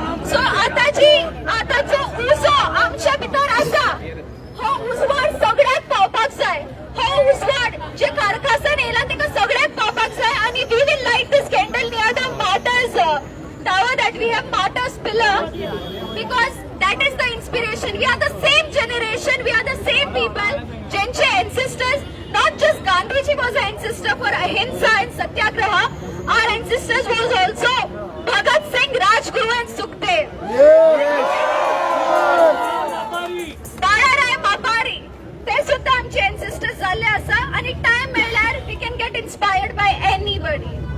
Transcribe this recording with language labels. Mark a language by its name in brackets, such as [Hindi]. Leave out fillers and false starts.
[Konkani] So आताचो उजो आमच्या भितर आसा, हो उजवाड सगळ्याक पावपाक जाय. हो उजवाड जे कारखासन येयला तेका सगळ्याक पावपाक जाय. [English] आणि we will light this candle near the martyrs tower that we have martyrs pillar, because that is the inspiration. We are the same generation, we are the same people. ज्यांचे ancestors, not just Gandhiji was an ancestor for ahimsa and satyagraha, our ancestors was also Bhagat Singh, Rajguru and Sukhdev. [Konkani] Balaram Mapari, ते सुद्धा आमचे ancestors झाले आसा. [English] आणि time मेळ्ळ्यार we can get inspired by anybody.